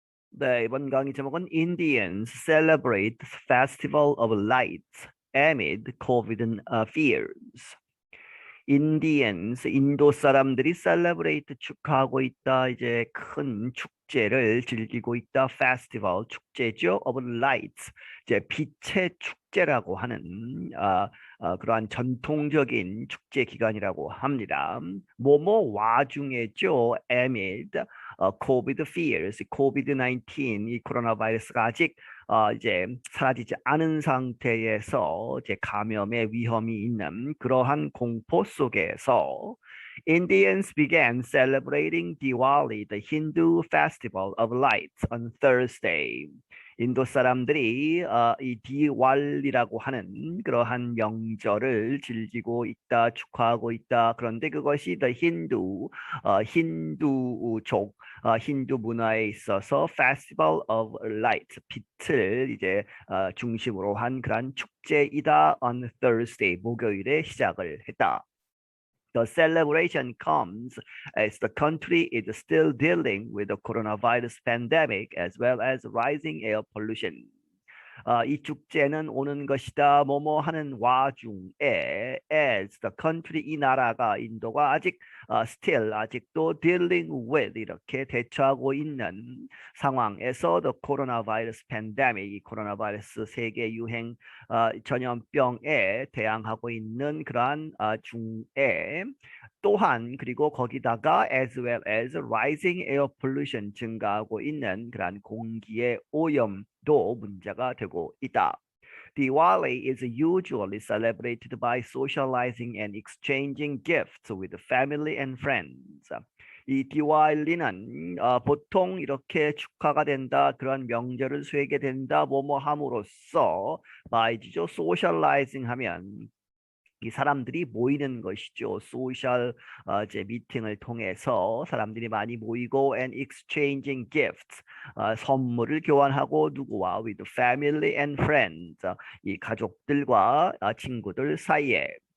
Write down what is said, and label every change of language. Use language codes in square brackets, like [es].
[ko] 네, 이번 강의 제목은 [en] Indians celebrate Festival of Lights amid COVID fears. [ko] Indians, 인도 사람들이 celebrate 축하하고 있다. 이제 큰 축제를 즐기고 있다. Festival 축제죠. [en] of lights, [ko] 이제 빛의 축제라고 하는 그러한 전통적인 축제 기간이라고 합니다. 뭐뭐 와중에죠. [en] amid COVID fears, [ko] COVID-19 이 코로나 바이러스가 아직 이제 사라지지 않은 상태에서 이제 감염의 위험이 있는 그러한 공포 속에서 [en] Indians began celebrating Diwali, the Hindu festival of lights, on Thursday. [ko] 인도 사람들이 이 디왈리라고 하는 그러한 명절을 즐기고 있다, 축하하고 있다. 그런데 그것이 the 힌두족, 힌두 문화에 있어서 [en] Festival of Light, [ko] 빛을 이제 중심으로 한 그러한 축제이다. [en] On Thursday, [ko] 목요일에 시작을 했다. [en] The celebration comes as the country is still dealing with the coronavirus pandemic as well as rising air pollution. [ko] 이 축제는 오는 것이다. 뭐뭐 하는 와중에 [en] as the country, [ko] 이 나라가 인도가 아직 still 아직도 [en] dealing with [ko] 이렇게 대처하고 있는 상황에서 [en] the coronavirus pandemic, [ko] 이 코로나 바이러스 세계 유행 전염병에 대항하고 있는 그러한 중에 또한 그리고 거기다가 [en] as well as rising air pollution, [ko] 증가하고 있는 그러한 공기의 오염도 문제가 되고 있다. [en] Diwali is usually celebrated by socializing and exchanging gifts with family and friends. [ko] 이 디왈리는 보통 이렇게 축하가 된다, 그런 명절을 쇠게 된다, 뭐뭐 함으로써 by죠, socializing 하면 이 사람들이 모이는 것이죠. 소셜 이제 미팅을 통해서 사람들이 많이 모이고 [en] and exchanging gifts, [ko] 선물을 교환하고 누구와 [en] with family and friends, [ko] 이 가족들과 친구들 사이에.